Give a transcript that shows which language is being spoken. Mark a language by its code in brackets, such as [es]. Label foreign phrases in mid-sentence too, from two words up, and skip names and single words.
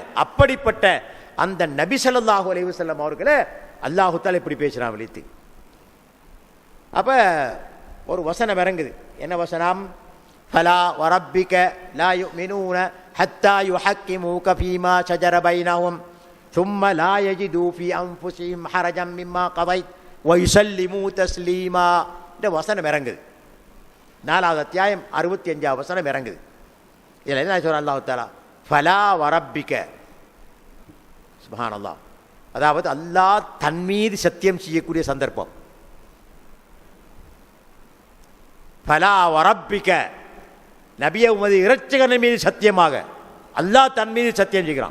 [ta] அப்படிப்பட்ட அந்த நபி [ar] صلى الله عليه وسلم [ta] அவர்களை [ar] الله تعالى [ta] இப்படி பேசுறான் விழித்து. அப்ப ஒரு வசனம் இறங்குது. என்ன வசனம்? [ar] فلا وربك لا يؤمنون حتى يحكموك فيما شجر بينهم ثم لا يجدوا في انفسهم حرجا مما قضيت ويسلموا تسليما. [ta] இந்த வசனம் இறங்குது. 4வது அத்தியாயம் 65வது வசனம் இறங்குது. இதில் என்ன சொல்ற [ar] الله تعالى? فلا وربك, [ta] சுப்ஹானல்லாஹ். அதாவது அல்லாஹ் தன் மீது சத்தியம் செய்யக்கூடிய சந்தர்ப்பம். [ar] فلا وربك, [ta] நபியே உமது இரட்சகரின் மீது சத்தியமாக, அல்லாஹ் தன் மீது சத்தியம் செய்கிறான்.